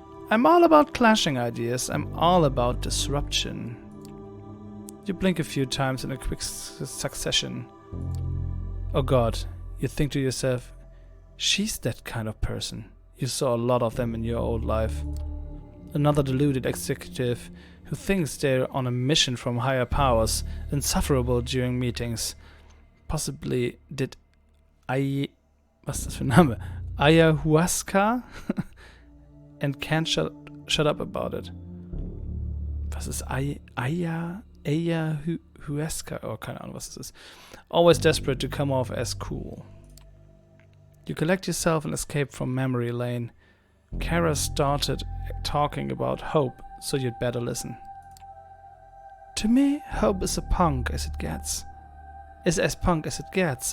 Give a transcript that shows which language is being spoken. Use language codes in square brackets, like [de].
[en] I'm all about clashing ideas, I'm all about disruption. You blink a few times in a quick succession. Oh god, you think to yourself, she's that kind of person. You saw a lot of them in your old life. Another deluded executive who thinks they're on a mission from higher powers, insufferable during meetings. Possibly did [de] was ist das für ein Name? [en] Ayahuasca? And can't shut up about it. [de] Was ist Ayahuasca? Oh, keine Ahnung, was das ist. [en] Always desperate to come off as cool. You collect yourself and escape from memory lane. Kara started talking about hope, so you'd better listen. To me, hope is a punk as it gets. Is as punk as it gets.